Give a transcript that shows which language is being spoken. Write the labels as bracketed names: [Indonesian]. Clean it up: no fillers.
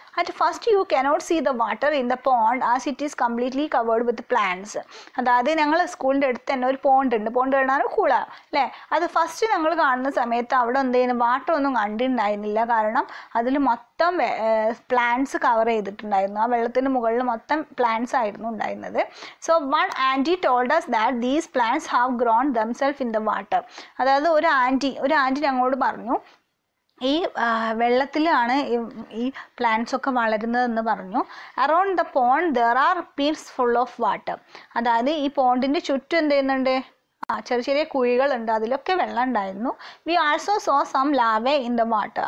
[English] At first you cannot see the water in the pond as it is completely covered with plants. [Malayalam] അതായത് ഞങ്ങൾ സ്കൂളിൻ്റെ അടുത്ത് തന്നെ ഒരു പോണ്ട് ഉണ്ട്, പോണ്ട് കാണാനും കുള അല്ലേ. അത് ഫസ്റ്റ് ഞങ്ങൾ കാണുന്ന സമയത്ത് അവിടെ എന്ത് ചെയ്യുന്നു, വാട്ടർ ഒന്നും കണ്ടിട്ടുണ്ടായിരുന്നില്ല, കാരണം അതിൽ മൊത്തം പ്ലാന്റ്സ് കവർ ചെയ്തിട്ടുണ്ടായിരുന്നു, ആ വെള്ളത്തിന് മുകളിൽ മൊത്തം പ്ലാന്റ്സ് ആയിരുന്നു ഉണ്ടായിരുന്നത്. [English] So one aunty told us that these plants have grown themselves in the water. [Malayalam] അതായത് ഒരു ആൻറ്റി ഞങ്ങളോട് പറഞ്ഞു ഈ വെള്ളത്തിലാണ് ഈ പ്ലാന്റ്സ് ഒക്കെ വളരുന്നതെന്ന് പറഞ്ഞു. [English] Around the pond there are pits full of water. [Malayalam] അതായത് ഈ പോണ്ടിൻ്റെ ചുറ്റും എന്ത് ചെയ്യുന്നുണ്ട്, ചെറിയ ചെറിയ കുഴികളുണ്ട്, അതിലൊക്കെ വെള്ളം ഉണ്ടായിരുന്നു. [English] We also saw some larvae in the water.